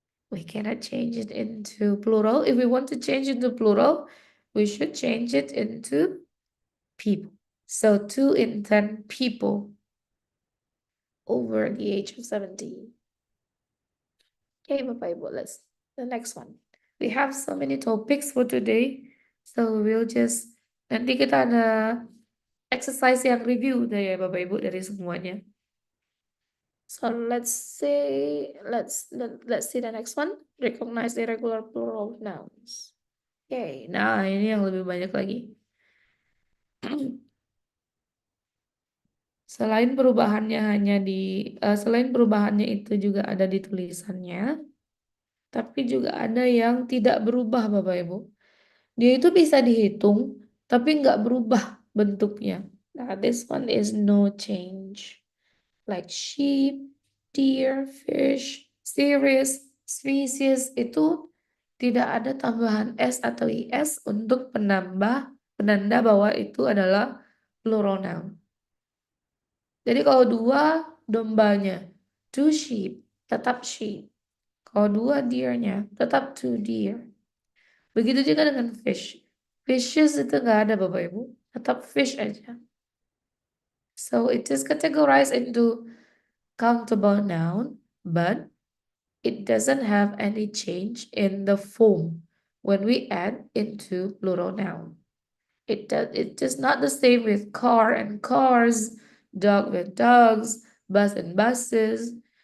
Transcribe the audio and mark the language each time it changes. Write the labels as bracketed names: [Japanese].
[English] We cannot change it into plural. If we want to change it into plural, we should change it into people. So 2 in 10 people over the age of 70. Okay, Bapak Ibu, let's the next one. We have so many topics for today. So we'll just [Indonesian] nanti kita ada exercise yang review deh ya Bapak Ibu dari semuanya. [English] So let's see the next one. Recognize the irregular plural nouns. Okay, [Indonesian] nah ini yang lebih banyak lagi. Selain perubahannya itu juga ada di tulisannya, tapi juga ada yang tidak berubah Bapak Ibu. Dia itu bisa dihitung, tapi nggak berubah bentuknya. [English] Nah, this one is no change. Like sheep, deer, fish, series, species [Indonesian] itu tidak ada tambahan s atau is untuk penanda bahwa itu adalah plural noun. Jadi kalau dua dombanya, [English] two sheep, [Indonesian] tetap sheep. Kalau dua deernya, tetap [English] two deer. [Indonesian] Begitu juga dengan fish. Fishes itu nggak ada Bapak Ibu, tetap fish aja. [English] So it is categorized into countable noun, but it doesn't have any change in the form when we add into plural noun. It is not the same with car and cars, dog with dogs, bus and buses.